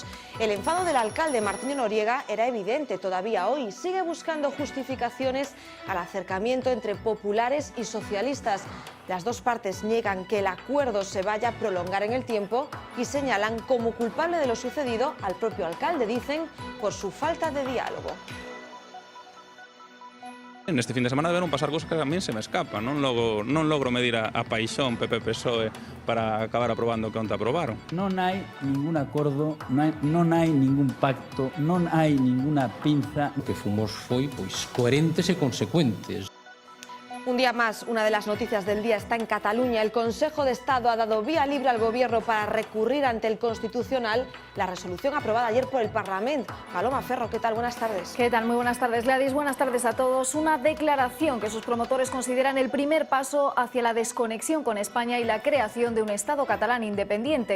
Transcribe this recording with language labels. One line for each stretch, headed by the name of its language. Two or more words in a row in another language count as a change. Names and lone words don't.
Spanish: El enfado del alcalde Martín Noriega era evidente todavía hoy. Sigue buscando justificaciones al acercamiento entre populares y socialistas. Las dos partes niegan que el acuerdo se vaya a prolongar en el tiempo y señalan como culpable de lo sucedido al propio alcalde, dicen, por su falta de diálogo.
Galician: Neste fin de semana deberon pasar cosas que a min se me escapan. Non logro medir a paixón PP-PSOE para acabar aprobando o que onte aprobaron. Non hai ningún acordo, non hai ningún pacto, non hai ninguna pinza. O que fomos foi coherentes e consecuentes.
Spanish: Un día más, una de las noticias del día está en Cataluña. El Consejo de Estado ha dado vía libre al Gobierno para recurrir ante el Constitucional la resolución aprobada ayer por el Parlamento. Paloma Ferro, ¿qué tal? Buenas tardes. ¿Qué tal? Muy buenas tardes, Gladys. Buenas tardes a todos. Una declaración que sus promotores consideran el primer paso hacia la desconexión con España y la creación de un Estado catalán independiente.